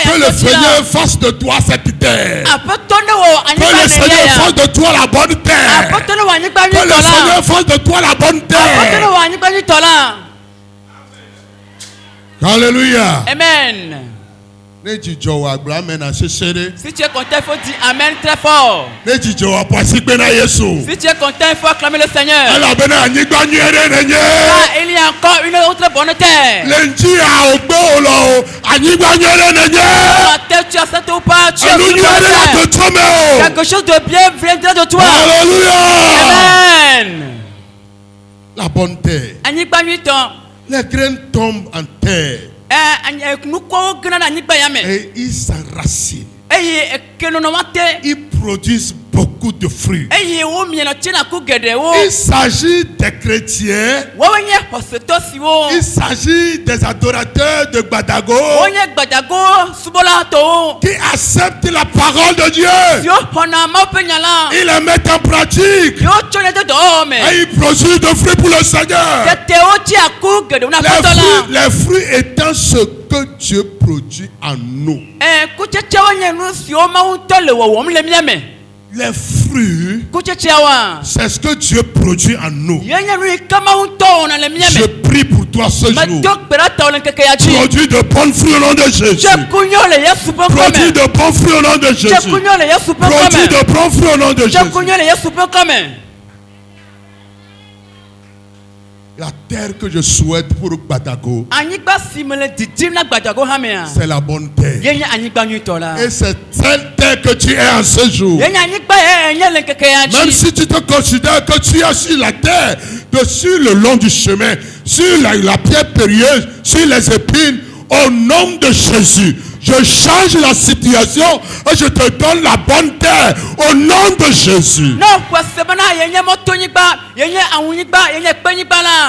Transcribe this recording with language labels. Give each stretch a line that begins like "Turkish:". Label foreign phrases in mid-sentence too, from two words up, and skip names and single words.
French: que
Ewe: ya
French: le
Ewe: dzi la.
French: Seigneur fasse de toi cette terre.
Ewe: Aƒetɔ ne wɔ
French: Que
Ewe: anyigba
French: le
Ewe: nenye
French: Seigneur
Ewe: ya.
French: fasse de toi la bonne terre.
Ewe: Aƒetɔ ne wɔ anyigba
French: Que le
Ewe: nyuitɔ la.
French: Seigneur fasse de toi la bonne
Ewe: Aƒetɔ ne
French: terre.
Ewe: wɔ anyigba nyuitɔ la.
French: Alléluia. Amen.
Ewe: Ne dzidzɔ wɔ agblɔ amen na sesere.
French: Si tu es content, il faut dire Amen très fort.
Ewe: Ne dzidzɔ wɔ aƒasigbe na Yesu.
French: Si tu es content, il faut acclamer le Seigneur.
Ewe: Elabena anyigba nyui aɖe nenye.
French: Là, il y a encore une autre bonne terre.
Ewe: Le ŋdzi a wògbe wò le o, anyigba nyui aɖe nenye.
French: La terre, tu acceptes ou pas, tu as
Ewe: Enu
French: une
Ewe: nyui
French: bonne
Ewe: aɖe le
French: terre.
Ewe: dzɔdzɔ me o.
French: Quelque chose de bien viendra de toi. Alléluia. Amen. La bonne terre.
Ewe: Anyigba nyuitɔ.
French: Les graines tombent en terre
Ewe: Nukɔwo gena ɖe anyigba ya me.
French: et ils s'enracinent.
Ewe: Eye ekenɔnɔma te.
French: Ils produisent beaucoup de fruits.
Ewe: Eye wo mienɔ tsena ku geɖewo.
French: Il s'agit des chrétiens.
Ewe: Woawoe nye xɔsetɔ siwo.
French: Il s'agit des adorateurs de Gbadago
Ewe: Wonye gbadago subɔla tɔwo.
French: qui acceptent la parole de Dieu.
Ewe: Siwo xɔna Mawu ƒe nya la.
French: Ils les mettent en pratique
Ewe: Siwo tsɔ ne de dɔwɔwɔ me.
French: et ils produisent des fruits pour le Seigneur.
Ewe: Tetewo tsi aku geɖewo na aƒetɔ la.
French: Les fruits étant ce que Dieu produit en nous.
Ewe: Kutsetsewo nye nu siwo Mawu ŋutɔ le wɔwɔm le mía me.
French: Les fruits,
Ewe: Kutsetsewoa,
French: c'est ce que Dieu produit en nous.
Ewe: ye nye nu yi ke Mawu ŋutɔ wɔna le mía
French: Je
Ewe: me.
French: prie pour toi ce jour.
Ewe: Medo gbe ɖa tɔwo le ŋkeke ya dzi.
French: Produis de bons fruits au nom de Jésus.
Ewe: Dzekunyo le Yesu ƒe
French: Produis
Ewe: ŋkɔme.
French: de bons fruits au nom de Jésus.
Ewe: Dzekunyo le Yesu ƒe
French: Produis
Ewe: ŋkɔme.
French: de bons fruits au nom de Jésus.
Ewe: Dzekunyo le Yesu ƒe ŋkɔme.
French: La terre que je souhaite pour Gbadago,
Ewe: Anyigba si me le didim na gbadago hã mea,
French: c'est la bonne terre.
Ewe: ye nye anyigba nyuitɔ la.
French: Et c'est cette terre que tu es en ce jour.
Ewe: Ye nye anyigba ye nye le ŋkeke ya
French: Même
Ewe: dzi.
French: si tu te considères que tu es sur la terre, sur le long du chemin, sur la pierre périlleuse, sur les épines, au nom de Jésus, je change la situation et je te donne la bonne terre au nom de Jésus. Non, quoi, c'est bon, il y a moto niba, il y a awuniba, il y a peniba là.